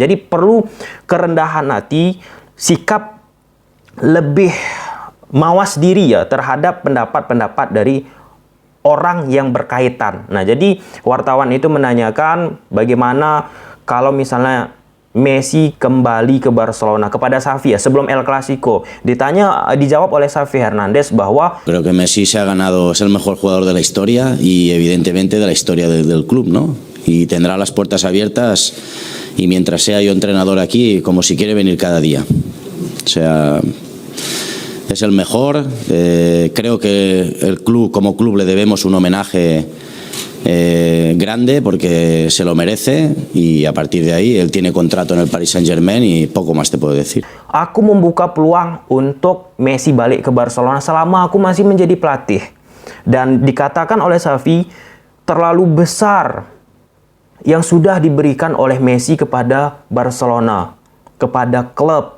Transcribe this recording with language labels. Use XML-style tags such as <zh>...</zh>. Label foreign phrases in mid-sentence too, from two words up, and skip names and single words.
<id>Jadi perlu kerendahan hati, sikap lebih mawas diri ya terhadap pendapat-pendapat dari orang yang berkaitan. Nah, jadi wartawan itu menanyakan bagaimana kalau misalnya Messi kembali ke Barcelona? Kepada Xavi ya, sebelum El Clasico. Dijawab oleh Xavi Hernandez bahwa</id> <es>creo que Messi se ha ganado, es el mejor jugador de la historia y evidentemente de la historia del club, ¿no? Y tendrá las puertas abiertas y mientras sea yo entrenador aquí, como si quiere venir cada día. O sea, es el mejor. Creo que el club, como club, le debemos un homenaje grande porque se lo merece y a partir de ahí él tiene contrato en el Paris Saint-Germain y poco más te puedo decir.</es> <id>Aku membuka peluang untuk Messi balik ke Barcelona selama aku masih menjadi pelatih. Dan dikatakan oleh Xavi, terlalu besar yang sudah diberikan oleh Messi kepada Barcelona, kepada klub.</id>